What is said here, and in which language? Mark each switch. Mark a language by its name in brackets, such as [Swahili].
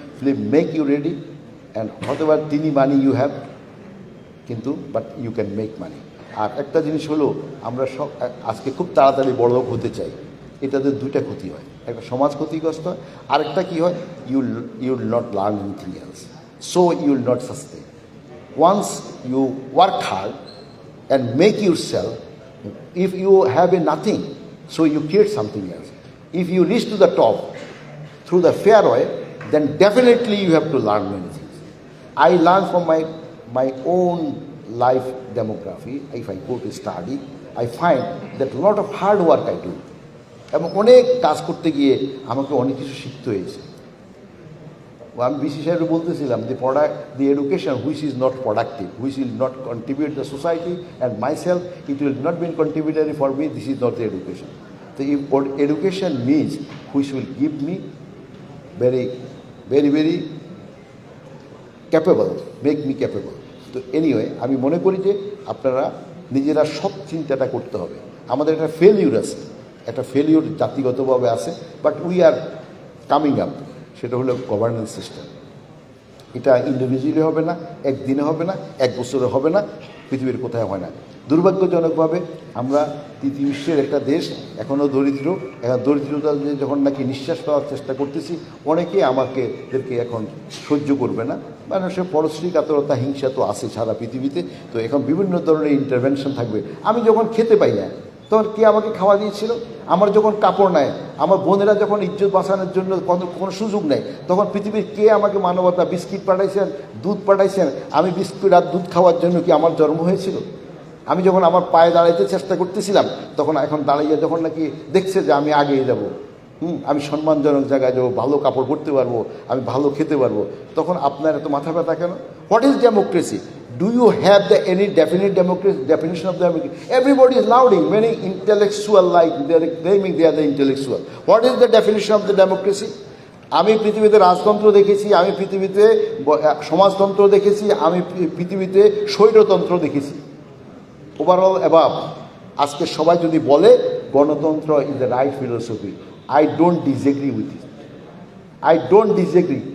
[English] film make you ready, and [Bangla] হতে পারে তিনি [English] Money you have, কিন্তু but you can make money. [Bangla] আর একটা জিনিস হলো আমরা সব আজকে খুব তাড়াতাড়ি বড়লোক হতে চাই, এটাতে দুইটা ক্ষতি হয়, একটা সমাজ ক্ষতিগ্রস্ত হয়, আরেকটা কী হয়, [English] You'll not learn anything else, so you'll not sustain. Once you work hard and make yourself, if you have a nothing, so you create something else. If you reach to the top through the fair way, then definitely you have to learn many things. I learn from my own life demography. If I go to study, I find that a lot of hard work I do. [Bangla] এবং অনেক কাজ করতে গিয়ে আমাকে অনেক কিছু শিখতে হয়েছে। আমি বিসি সাহেব বলতেছিলাম [English] the education which is not productive, which will not contribute the society and myself, it will not be contributory for me, this is not the education. So if education means which will give me very very very capable, make me capable. [Bangla] তো anyway আমি মনে করি যে আপনারা নিজেরা সব চিন্তাটা করতে হবে। আমাদের একটা ফেলিউর আছে, একটা ফেলিউর জাতিগতভাবে আছে, [English] But we are coming up. [Bangla] সেটা হলো গভর্নেন্স সিস্টেম। এটা ইন্ডিভিজুয়ালি হবে না, একদিনে হবে না, এক বছরে হবে না, পৃথিবীর কোথায় হয় না। দুর্ভাগ্যজনকভাবে আমরা তৃতীয় বিশ্বের একটা দেশ, এখনও দরিদ্র। এখন দরিদ্রতা যখন নাকি নিঃশ্বাস পাওয়ার চেষ্টা করতেছি, অনেকেই আমাদেরকে এখন সহ্য করবে না। মানুষের পরশ্রী কাতরতা, হিংসা তো আছে সারা পৃথিবীতে। তো এখন বিভিন্ন ধরনের ইন্টারভেনশন থাকবে। আমি যখন খেতে পাই না, তখন কে আমাকে খাওয়া দিয়েছিল? আমার যখন কাপড় নেয়, আমার বোনেরা যখন ইজ্জত বাঁচানোর জন্য কোনো সুযোগ নেই, তখন পৃথিবীর কে আমাকে মানবতা, বিস্কিট পাঠাইছেন, দুধ পাঠাইছেন? আমি বিস্কুট আর দুধ খাওয়ার জন্য কি আমার জন্ম হয়েছিল? আমি যখন আমার পায়ে দাঁড়াইতে চেষ্টা করতেছিলাম, তখন এখন দাঁড়িয়ে যখন নাকি দেখছে যে আমি আগিয়ে যাব, আমি সম্মানজনক জায়গায় যাবো, ভালো কাপড় পরতে পারবো, আমি ভালো খেতে পারবো, তখন আপনার এত মাথা ব্যথা কেন? [English] What is democracy? Do you have any definite definition of democracy? Everybody is lauding, many intellectual like they are claiming they are the intellectual. What is the definition of the democracy? [Bangla] আমি পৃথিবীতে রাজতন্ত্র দেখেছি, আমি পৃথিবীতে সমাজতন্ত্র দেখেছি, আমি পৃথিবীতে স্বৈরতন্ত্র দেখেছি। [English] overall above, [Bangla] আজকে সবাই যদি বলে গণতন্ত্র [English] Is the right philosophy, I don't disagree with it, I don't disagree.